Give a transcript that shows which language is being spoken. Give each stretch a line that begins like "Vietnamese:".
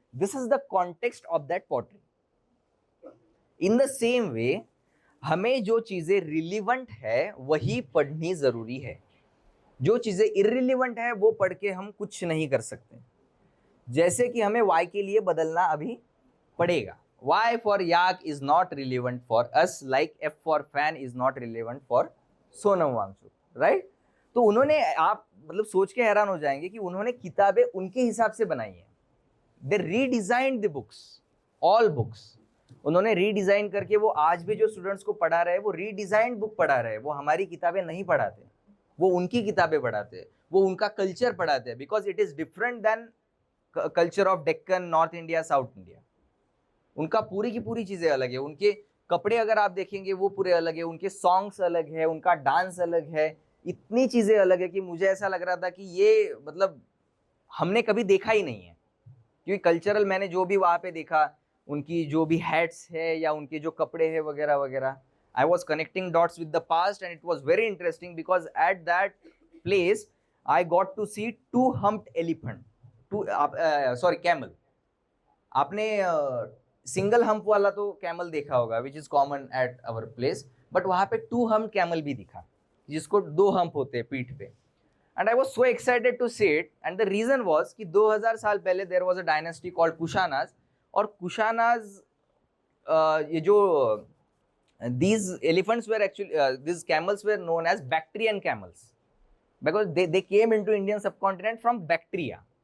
English: This is the context of that pottery. In the same way
Hindi: हमें जो चीजें relevant है वही पढ़नी जरूरी है. जो चीजें इररिलेवेंट है वो पढ़ के हम कुछ नहीं कर सकते. जैसे कि हमें y के लिए बदलना अभी पड़ेगा.
English: y for yak is not relevant for us, like f for fan is not relevant for Sonam Wangchuk. Right?
Hindi: तो उन्होंने, आप मतलब सोच के हैरान हो जाएंगे कि उन्होंने किताबें उनके हिसाब से बनाई है.
English: they redesigned the books, all books
Hindi: उन्होंने रीडिजाइन करके वो आज भी जो स्टूडेंट्स को पढ़ा रहे हैं वो रीडिजाइंड बुक पढ़ा रहे हैं. वो हमारी किताबें नहीं पढ़ाते, वो उनकी किताबें पढ़ाते हैं, वो उनका कल्चर पढ़ाते हैं,
English: Because it is different than culture of Deccan, north India, south India.
Hindi: उनका पूरी की पूरी चीजें अलग है. उनके कपड़े अगर आप देखेंगे वो पूरे अलग है, उनके सॉन्ग्स अलग है, उनका डांस अलग है, इतनी चीजें अलग है कि मुझे ऐसा लग रहा था कि ये मतलब हमने कभी देखा ही नहीं है. क्योंकि कल्चरल मैंने जो भी वहाँ पे देखा, उनकी जो भी हैट्स है या उनके जो कपड़े हैं वगैरह वगैरह,
English: I was connecting dots with the past and it was very interesting because at that place I got to see two humped elephant, camel.
Hindi: आपने सिंगल हम्प वाला तो कैमल देखा होगा
English: which is common at our place,
Hindi: but वहाँ पे 2 hump camel भी दिखा जिसको 2 हम्प होते हैं पीठ पे.
English: and I was so excited to see it, and the reason was
Hindi: कि 2000 साल पहले
English: there was a dynasty called Kushanas,
Hindi: और कुशानाज ये जो
English: these elephants were actually these camels were known as Bactrian camels because they came into Indian subcontinent from Bactria.